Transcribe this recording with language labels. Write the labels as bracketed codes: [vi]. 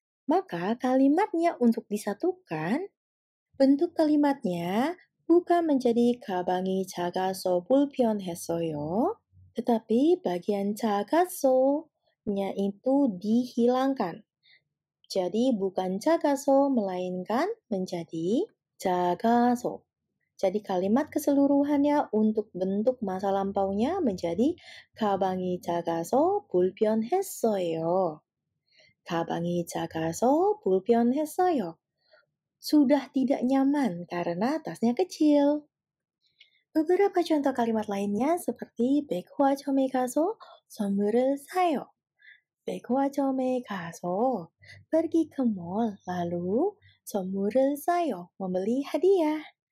[id] Maka kalimatnya untuk disatukan, bentuk kalimatnya bukan menjadi [ko] 가방이 작아서 불편했어요, [id] tetapi bagian 작아서nya itu dihilangkan. Jadi bukan 작아서 melainkan menjadi 작아서. Jadi kalimat keseluruhannya untuk bentuk masa lampaunya menjadi [ko] 가방이 작아서 불편했어요. 가방이 작아서 불편했어요. [id] Sudah tidak nyaman karena tasnya kecil. Beberapa contoh kalimat lainnya seperti [ko] 백화점에 가서 선물을 사요. 백화점에 가서 [id] pergi ke mall lalu [ko] 선물을 사요, [id] membeli hadiah.